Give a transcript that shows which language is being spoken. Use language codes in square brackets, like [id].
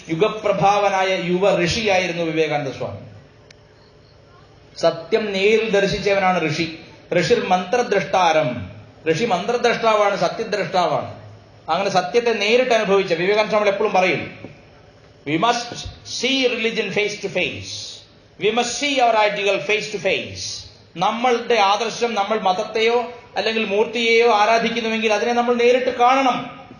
[ml] യുഗപ്രഭാവനായ യുവ ഋഷിയായിരുന്നു വിവേകാനന്ദ സ്വാമി. സത്യം നേരിൽ ദർശിച്ചവനാണ് ഋഷി. [sa] ഋഷിർ മന്ത്രദ്രഷ്ടാരം. [ml] ഋഷി മന്ത്രദ്രഷ്ടാവാണ്, സത്യദ്രഷ്ടാവാണ്. അങ്ങനെ സത്യത്തെ നേരിട്ട് അനുഭവിച്ച വിവേകാനന്ദ സ്വാമി എപ്പോഴും പറയും, [en] We must see religion face to face. We must see our ideal face to face. [ml] നമ്മളുടെ ആദർശം, നമ്മൾ മതത്തെയോ അല്ലെങ്കിൽ മൂർത്തിയെയോ ആരാധിക്കുന്നുവെങ്കിൽ അതിനെ നമ്മൾ നേരിട്ട് കാണണം.